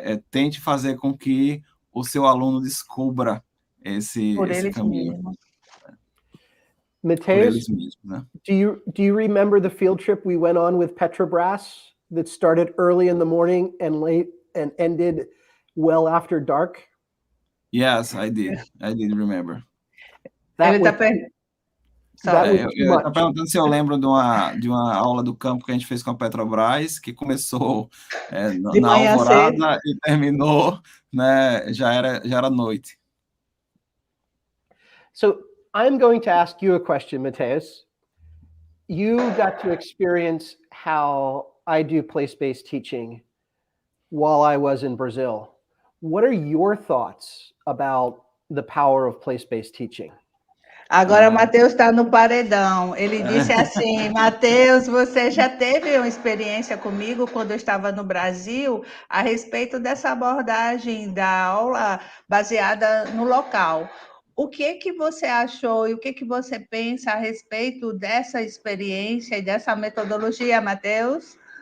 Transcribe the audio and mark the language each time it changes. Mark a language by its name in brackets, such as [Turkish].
[Portuguese] Tente fazer com que o seu aluno descubra esse caminho. Mateus, por eles mesmos, né? [English] Do you remember the field trip we went on with Petrobras that started early in the morning and late and ended well after dark? Yes, I did remember. [Portuguese] Ele está perguntando se eu lembro de uma aula do campo que a gente fez com a Petrobras, que começou na alvorada e terminou, né, já era noite. [English] So I'm going to ask you a question, Mateus. You got to experience how I do place-based teaching while I was in Brazil. What are your thoughts about the power of place-based teaching? [Portuguese] Agora o Matheus está no paredão. Ele disse assim, Matheus, você já teve uma experiência comigo quando eu estava no Brasil a respeito dessa abordagem da aula baseada no local. O que você achou e o que você pensa a respeito dessa experiência e dessa metodologia, Matheus?